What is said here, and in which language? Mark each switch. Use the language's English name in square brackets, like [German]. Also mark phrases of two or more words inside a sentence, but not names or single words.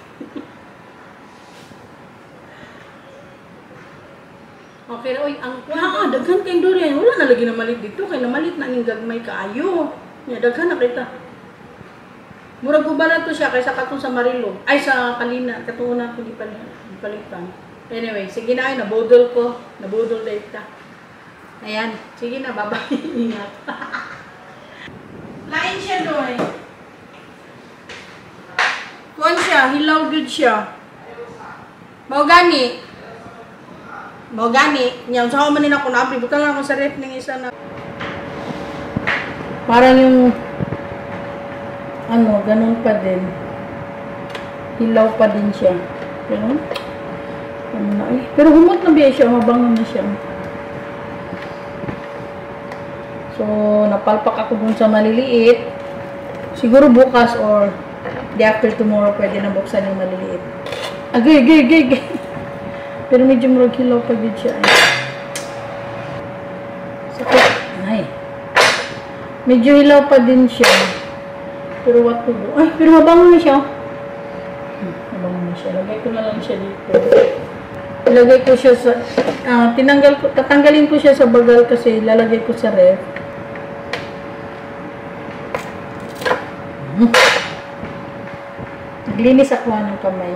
[Cebuano] Okay, oy, ang daghan kay durian. Wala na lagi na malit dito kay namalit na ning gagmay kaayo. Nya daghan na kita. Murag ubara to siya kaysa katong sa Marilo. Ay sa Kalina, katong una ko gipalitan. Anyway, [Filipino] sige na ay nabudol ko. Nabudol dahil ka. Ayan, sige na, bye-bye. Ingat. [Cebuano] Lain siya doy. Kuan siya, hilaw good siya. Mao gani. Nya sa man nila ko na abri, buta lang ako sa rep ning isa na. [Filipino] Parang yung ano, ganun pa din. Hilaw pa din siya. Ganun. [Cebuano] Ano na eh. Pero humot na biya siya. [Filipino] Mabango na siya. So, napalpak ako dun sa maliliit. Siguro bukas or [English] day after tomorrow [Filipino] pwede na buksan yung maliliit. [Cebuano] Agay. [Filipino] Pero medyo murag hilaw pa din siya. Sakit. Ay. Medyo hilaw pa din siya. [English] Pero what to do? [Filipino] Ay, pero mabango na siya. Mabango na siya. Lagay ko na lang siya dito. Ilagay ko siya sa... tatanggalin ko siya sa bagal kasi lalagay ko sa ref. Naglinis ako ng kamay.